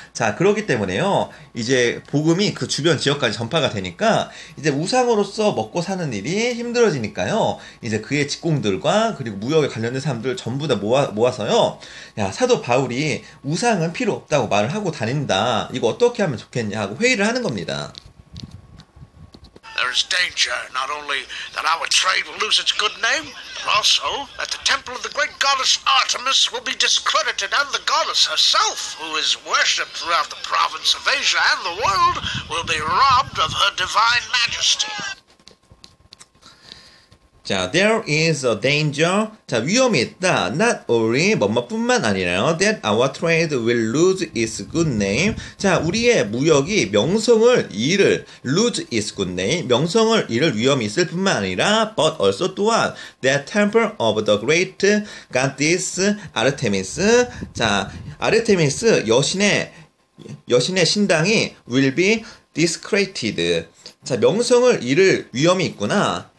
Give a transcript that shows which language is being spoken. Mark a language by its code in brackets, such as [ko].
[ko] 자, 그렇기 때문에요, 이제 복음이 그 주변 지역까지 전파가 되니까 이제 우상으로서 먹고 사는 일이 힘들어지니까요, 이제 그의 직공들과 그리고 무역에 관련된 사람들 전부 다 모아서요, 야, 사도 바울이 우상은 필요 없다고 말을 하고 다닌다. 이거 어떻게 하면 좋겠냐 하고 회의를 하는 겁니다. [en] There is danger not only that our trade will lose its good name, but also that the temple of the great goddess Artemis will be discredited, and the goddess herself, who is worshipped throughout the province of Asia and the world, will be robbed of her divine majesty. 자, there is a danger. 자, [ko] 위험이 있다. [en] Not only [ko] 뭐뭐뿐만 아니라요. [en] That our trade will lose its good name. [ko] 자, 우리의 무역이 명성을 잃을, [en] lose its good name, [ko] 명성을 잃을 위험이 있을 뿐만 아니라, [en] but also 또한 that temple of the great goddess Artemis. [ko] 자, 아르테미스 여신의 신당이 [en] will be discredited. [ko] 자, 명성을 잃을 위험이 있구나.